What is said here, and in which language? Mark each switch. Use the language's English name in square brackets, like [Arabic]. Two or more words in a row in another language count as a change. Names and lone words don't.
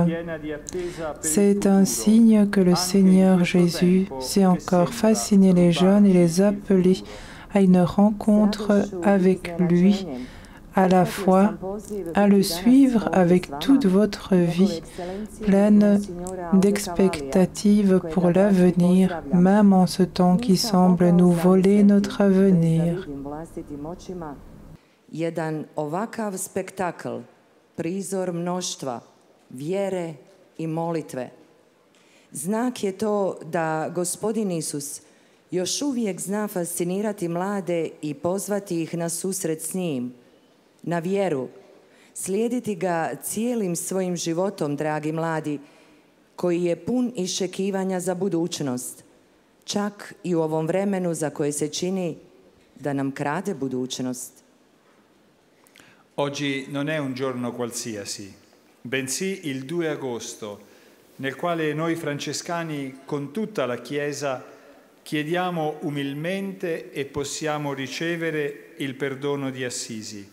[French] C'est un signe que le Seigneur Jésus sait encore fasciner les jeunes et les appeler à une rencontre avec lui, à la fois à le suivre avec toute votre vie, pleine d'expectatives pour l'avenir, même en ce temps qui semble nous voler notre avenir. [Croatian] Jedan ovakav spektakl, prizor mnoštva, vjere i molitve. Znak je to da Gospodin Isus još uvijek zna fascinirati mlade i pozvati ih na susret s njim, na vjeru, slijediti ga cijelim svojim životom, dragi mladi, koji je pun iščekivanja za budućnost, čak i u ovom vremenu za koje se čini da nam krade budućnost. [Italian] Oggi non è un giorno qualsiasi, bensì il 2 agosto, nel quale noi francescani con tutta la Chiesa chiediamo umilmente e possiamo ricevere il perdono di Assisi.